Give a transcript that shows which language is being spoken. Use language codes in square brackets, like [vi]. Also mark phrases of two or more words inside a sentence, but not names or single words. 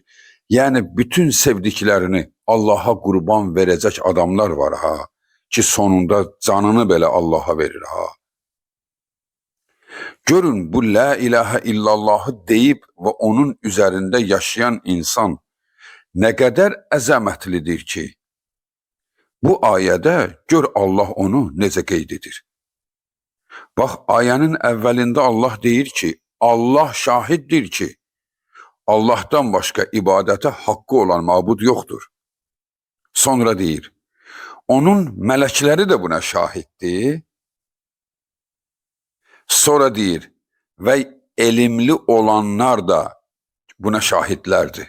[tr] Yani bütün sevdiklerini Allah'a kurban verecek adamlar var ha. Ki sonunda canını bile Allah'a verir ha. Görün bu [ar] لا إله إلا الله [tr] deyip ve onun üzerinde yaşayan insan ne kadar əzəmətlidir [az] ki, bu ayədə gör Allah onu necə qeyd edir. Bax, ayənin əvvəlində Allah deyir ki, Allah şahiddir ki, [tr] Allah'tan başka ibadete hakkı olan mabud yoktur. [az] Sonra deyir, onun mələkləri de buna şahiddir. [tr] Sonra deyir, ve elimli olanlar da buna şahitlerdi.